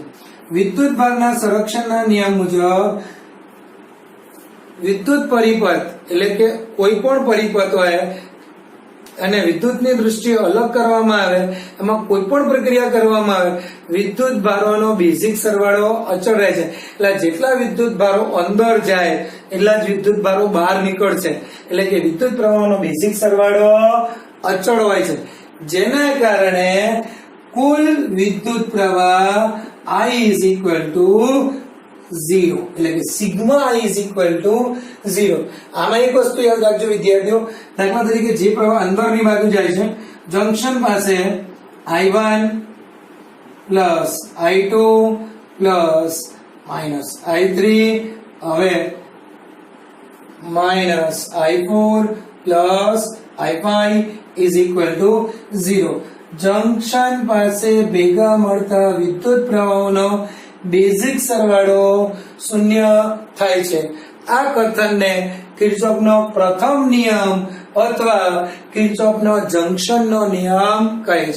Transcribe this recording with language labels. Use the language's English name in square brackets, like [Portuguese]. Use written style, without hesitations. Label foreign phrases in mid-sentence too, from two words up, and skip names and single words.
[Gujarati] વિદ્યુત ભારના સંરક્ષણના નિયમ મુજબ વિદ્યુત પરિપથ એટલે કે કોઈ પણ પરિપથ હોય અને વિદ્યુતની દૃષ્ટિએ અલગ કરવામાં આવે, એમાં કોઈ પણ પ્રક્રિયા કરવામાં આવે, વિદ્યુત ભારોનો બેઝિક સરવાળો અચળ રહે છે. એટલે જેટલા વિદ્યુત ભારો અંદર જાય એટલા જ વિદ્યુત ભારો બહાર નીકળશે, એટલે કે વિદ્યુત પ્રવાહનો બેઝિક સરવાળો અચળ હોય છે, જેના કારણે કુલ વિદ્યુત પ્રવાહ [English] I is equal to 0, [Gujarati] એટલે કે સિગ્મા [English] I is equal to 0. [Gujarati] આમાં એક વસ્તુ યાદ રાખજો વિદ્યાર્થીઓ, દાખલા તરીકે જે પ્રવાહ અંદરની બાજુ જાય છે જંક્શન પાસે I1 પ્લસ I2 પ્લસ માઇનસ I3 હવે માઇનસ I4 પ્લસ [English] I5 is equal to 0. [Gujarati] જંક્શન પાસે ભેગા મળતા વિદ્યુત પ્રવાહોનો બેઝિક સરવાળો શૂન્ય થાય છે. આ કથનને કિર્ચોફનો પ્રથમ નિયમ અથવા કિર્ચોફનો જંક્શનનો નિયમ કહે છે.